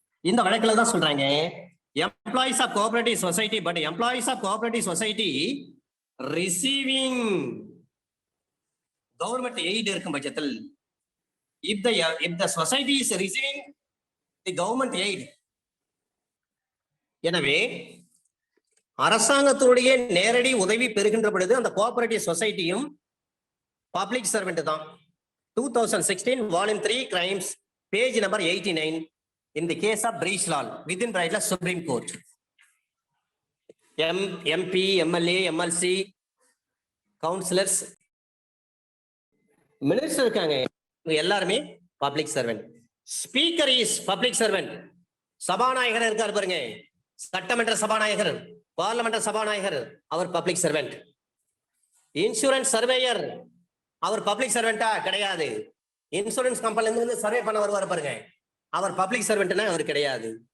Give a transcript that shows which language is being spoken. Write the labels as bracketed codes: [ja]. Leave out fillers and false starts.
[ta] இந்த வழக்குல தான் சொல்றாங்க employees of cooperative society [en] but employees of cooperative society receiving government aid [ta] இருக்கும் பட்சத்தில் [en] if the society is receiving the government aid, [ta] எனவே அரசாங்கத்துடைய நேரடி உதவி பெறுகின்ற பொழுது அந்த கோஆபரேட்டிவ் சொசைட்டியும் பப்ளிக் சர்வெண்ட் தான். [en] 2016 volume 3 crimes page number 89 in the case of breach law within bracket Supreme Court. [ta] MP, MLA, MLC, councillors, minister இருக்காங்க, எல்லாருமே public servant. [en] Speaker is public servant. [ta] சபாநாயகர் இருக்காரு பாருங்க, சட்டமன்ற சபாநாயகர், பார்லிமெண்ட் சபாநாயகர், அவர் பப்ளிக் சர்வெண்ட். இன்சூரன்ஸ் சர்வேயர் அவர் public சர்வெண்டா கிடையாது. Insurance கம்பெனில இருந்து சர்வே பண்ண வருவார் பாருங்க, அவர் பப்ளிக் சர்வெண்ட்னா அவர் கிடையாது.